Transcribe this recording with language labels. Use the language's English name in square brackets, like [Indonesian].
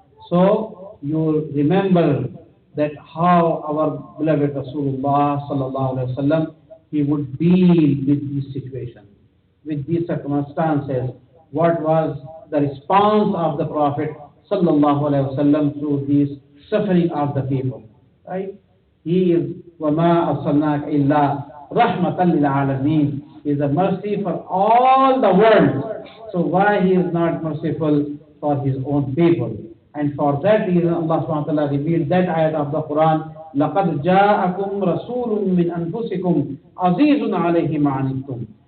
[English] So you remember that how our beloved Rasulullah sallallahu alaihi wasallam, he would deal with this situation, with these circumstances. What was the response of the Prophet sallallahu alaihi wasallam to this suffering of the people? Right? He is [Arabic] وَمَا أَرْسَلْنَاكَ إِلَّا رَحْمَةً لِلْعَالَمِينَ. [English] He is a mercy for all the world. So why he is not merciful for his own people? And for that reason, Allah subhanahu wa ta'ala revealed that ayat of the Quran, [Arabic] لَقَدْ جَاءَكُمْ رَسُولٌ مِّنْ أَنفُسِكُمْ عَزِيزٌ عَلَيْهِ مَا عَنِتُّمْ.